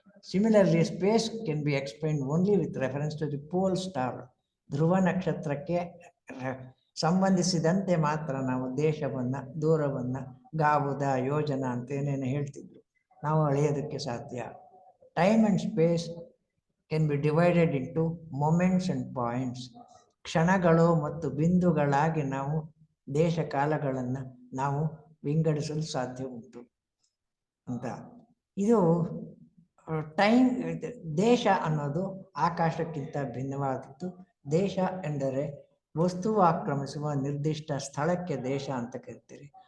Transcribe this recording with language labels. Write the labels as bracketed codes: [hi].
[en] Similarly space can be explained only with reference to the pole star. [kn] ಧ್ರುವ ನಕ್ಷತ್ರಕ್ಕೆ ಸಂಬಂಧಿಸಿದಂತೆ ಮಾತ್ರ ನಾವು ದೇಶವನ್ನು, ದೂರವನ್ನು, ಗಾವುದ, ಯೋಜನ ಅಂತ ಏನೇನು ಹೇಳ್ತಿದ್ರು ನಾವು ಅಳೆಯೋದಕ್ಕೆ ಸಾಧ್ಯ. [en] Time and space can be divided into moments and points. [kn] ಕ್ಷಣಗಳು ಮತ್ತು ಬಿಂದುಗಳಾಗಿ ನಾವು ದೇಶ ಕಾಲಗಳನ್ನು ನಾವು ವಿಂಗಡಿಸಲು ಸಾಧ್ಯ ಉಂಟು ಅಂತ. ಇದು ಟೈಮ್, ದೇಶ ಅನ್ನೋದು ಆಕಾಶಕ್ಕಿಂತ ಭಿನ್ನವಾದದ್ದು. ದೇಶ ಎಂದರೆ ವಸ್ತುವು ಆಕ್ರಮಿಸುವ ನಿರ್ದಿಷ್ಟ ಸ್ಥಳಕ್ಕೆ ದೇಶ ಅಂತ ಕರಿತೀರಿ.